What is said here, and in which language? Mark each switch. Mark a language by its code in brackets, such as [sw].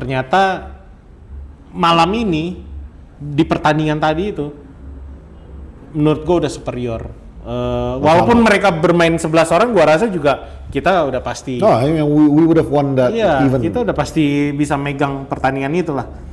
[id] Ternyata malam ini di pertandingan tadi itu menurut gue udah superior. Walaupun mereka bermain 11 orang, gua rasa juga kita udah pasti. [en] Oh, we would have won that even. [id] Kita udah pasti bisa megang pertandingan itu lah.